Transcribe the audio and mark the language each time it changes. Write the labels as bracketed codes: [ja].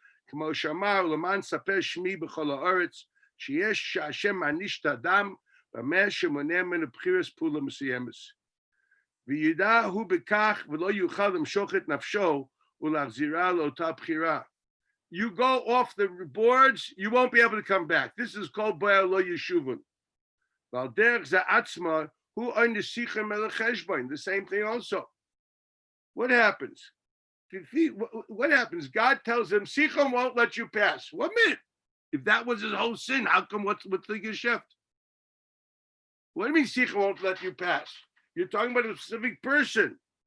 [he] כמו שאמר, למען ספר שמי בכל הארץ, שיש שהשם מעניש את האדם, במה שמונע ממנו בחירת פעולה מסוימת. וידע הוא בכך ולא יוכל למשוך את נפשו ולהחזירה לאותה בחירה. [en] You go off the boards, you won't be able to come back. This is called Baal lo yeshuvun. [he] ועל דרך זה עצמה, הוא אין לשיחה מלך חשבון. [en] The same thing also. What happens? What happens? God tells him, Sichon won't let you pass. 1 minute. If that was his whole sin, how come what's the geschäft? What do you mean Sichon won't let you pass? You're talking about a specific person.